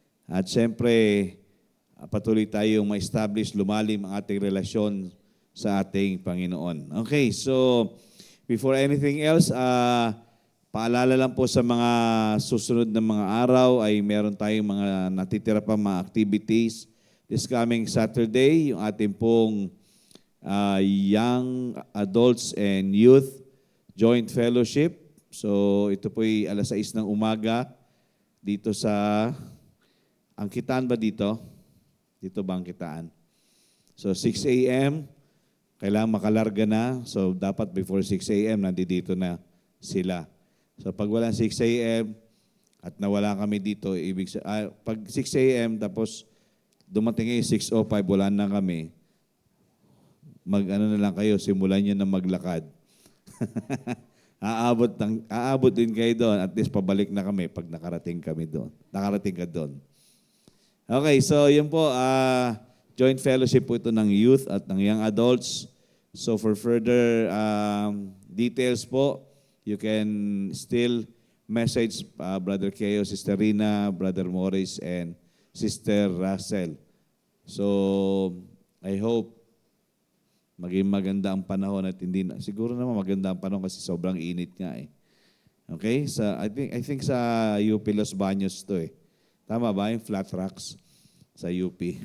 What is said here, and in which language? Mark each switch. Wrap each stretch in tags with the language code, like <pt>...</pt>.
<tl>At siyempre, patuloy tayong ma-establish, lumalim ang ating relasyon sa ating Panginoon. Okay, so before anything else, paalala lang po sa mga susunod na mga araw ay meron tayong mga natitira pa mga activities.</tl> <en>This coming Saturday,</en> <tl>yung ating pong</tl> <en>Young Adults and Youth Joint Fellowship.</en> <tl>So ito po'y 6:00 ng umaga dito sa Angkitaan ba dito? Dito ba Angkitaan? So 6 a.m. kailangan makalarga na. So dapat before 6 a.m. nandito na sila. So pag wala 6 a.m. at nawala kami dito, pag 6 a.m. tapos dumating ngayon 6:05, wala na kami, mag-ano na lang kayo, simulan nyo na maglakad. aabot din kayo doon, at least pabalik na kami pag nakarating ka doon. Okay, so yun po, joint fellowship po ito ng youth at ng young adults.</tl> <en>So for further details po, you can still message Brother Keo, Sister Rina, Brother Morris, and Sister Russell.</en> <tl>So I hope maging maganda ang panahon at hindi na, siguro naman maganda ang panahon kasi sobrang init nga eh. Okay?</tl> <en>I think</en> <tl>sa UP Los Baños to eh. Tama ba? Yung flat rocks sa UP.</tl>